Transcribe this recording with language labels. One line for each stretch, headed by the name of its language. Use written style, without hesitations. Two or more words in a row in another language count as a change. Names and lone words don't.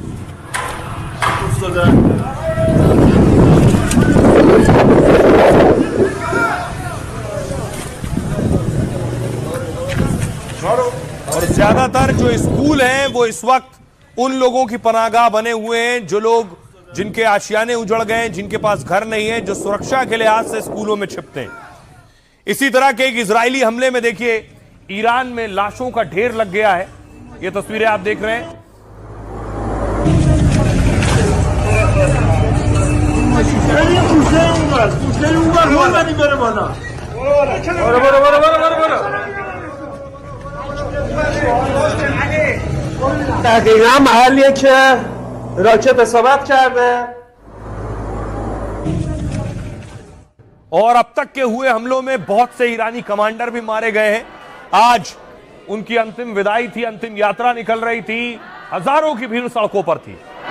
Hindi: और ज्यादातर जो स्कूल हैं वो इस वक्त उन लोगों की पनाहगाह बने हुए हैं, जो लोग, जिनके आशियाने उजड़ गए, जिनके पास घर नहीं है, जो सुरक्षा के लिहाज से स्कूलों में छिपते हैं। इसी तरह के एक इजरायली हमले में देखिए ईरान में लाशों का ढेर लग गया है। ये तस्वीरें आप देख रहे हैं।
Persian: دقیقا محلیه که راکت اصابت کرده
Hindi: और अब तक के हुए हमलों में बहुत से ईरानी कमांडर भी मारे गए हैं। आज उनकी अंतिम विदाई थी, अंतिम यात्रा निकल रही थी। हजारों की भीड़ सड़कों पर थी।